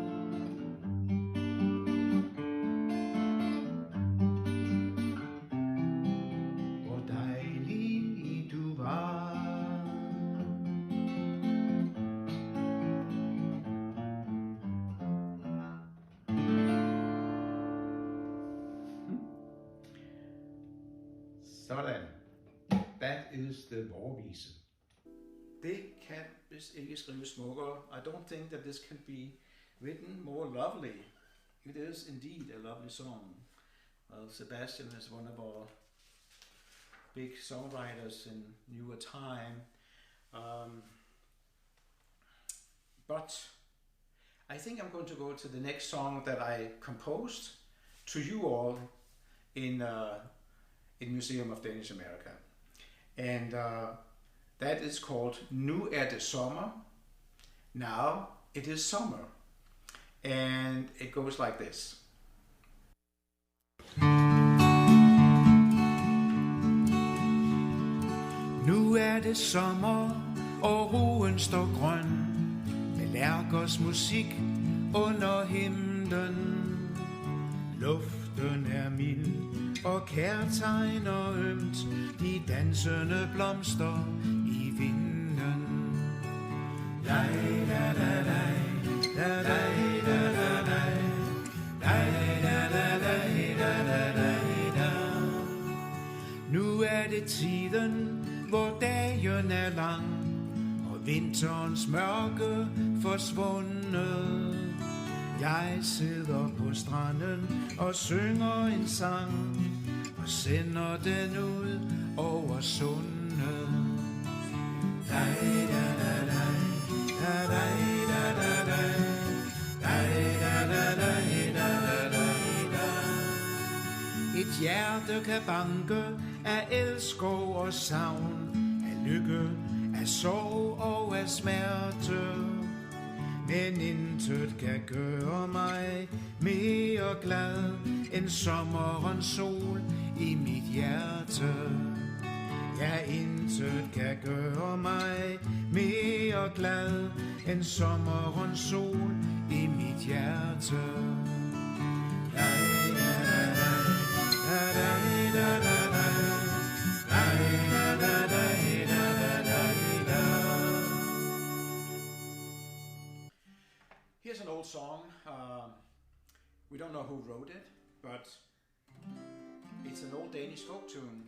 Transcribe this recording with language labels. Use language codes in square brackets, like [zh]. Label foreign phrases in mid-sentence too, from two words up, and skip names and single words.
[da] Hvor dejligt du var. Sådan. [en] That is the vårvise. [da] Det kan vist ikke skrives smukkere. [en] I don't think that this can be written more lovely. It is indeed a lovely song. Well, Sebastian is one of our big songwriters in newer time. But I think I'm going to go to the next song that I composed to you all in Museum of Danish America. And that is called Nu det sommer. Now it is summer. And it goes like this. [da] Nu det sommer, og roen står grøn, med lærkers musik under himlen. Luften mild, og kærtegner ømt de dansende blomster i vinden. Lej, da, da, lej, da, da, da, da, da. Lej, da, da, da, da, da, da. Nu det tiden, hvor dagen lang, og vinterens mørke forsvundet. Jeg sidder på stranden og synger en sang, og sender den ud over sundet. Dej, da, da, dej, da, dej, da, da, dej, dej. hjerte kan banke af elskov og savn, af lykke, af sorg og af smerte. Men intet kan gøre mig mere glad end sommerens sol i mit hjerte. Ja, intet kan gøre mig mere glad end sommerens sol i mit hjerte. [en] Here's an old song. We don't know who wrote it, but it's an old Danish folk tune.